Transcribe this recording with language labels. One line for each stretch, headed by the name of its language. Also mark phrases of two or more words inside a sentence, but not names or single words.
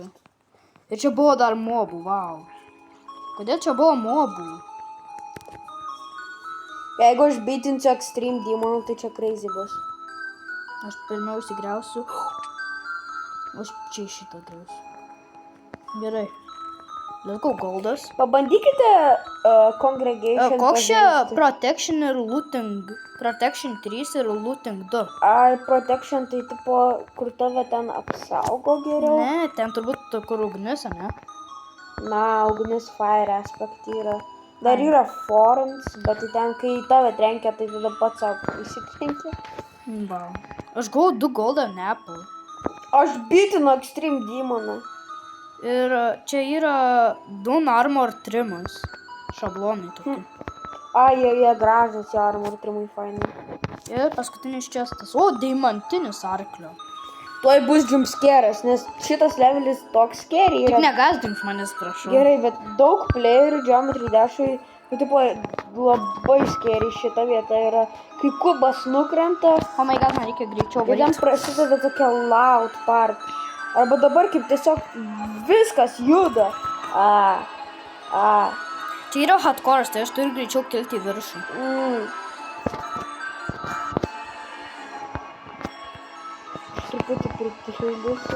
Lithuanian: Ir čia buvo dar mobų, wow. Kodėl čia buvo mobų? Jeigu aš bitinsiu Extreme Demon, tai čia crazy bus. Aš pirmiausia griausiu. Aš čia šitą griausiu. Gerai.
English: Let's go,
Lithuanian: goldas. Pabandykite congregation. Koks čia pažaisti. protection ir looting? Protection 3 ir looting 2. Ar protection tai tipo, kur tave ten apsaugo geriau? Ne, ten turbūt kur ugnis, ne? Na, ugnis
English: fire aspect
Lithuanian: yra. Dar yra forms, bet tai ten, kai tave trenkia, tai tada pats savo įsitrenkia. Wow. Aš gavau 2
English: golden apple.
Lithuanian: Aš bitinu Extreme Demoną. Ir čia yra 2 armor trimas. Šablonai tokie. Jie gražus, jo armor trimai fainai. Ir paskutinis čestas. O, deimantinis arklio. Tuoj bus jumpscare'as, nes šitas levelis toks scary Tik yra. negazdink manęs, prašau. Gerai, bet daug playerių Geometry Dash'ui, tipo, labai scary šita vieta yra. Kai kubas nukrenta,
English: Oh my god,
Lithuanian: man reikia greičiau ir ten varyti. prasideda tokia
English: loud part.
Lithuanian: Arba dabar kaip tiesiog viskas juda. Čia yra hardcore'as, tai aš turiu greičiau kilti į viršų. Truputį pripildysiu.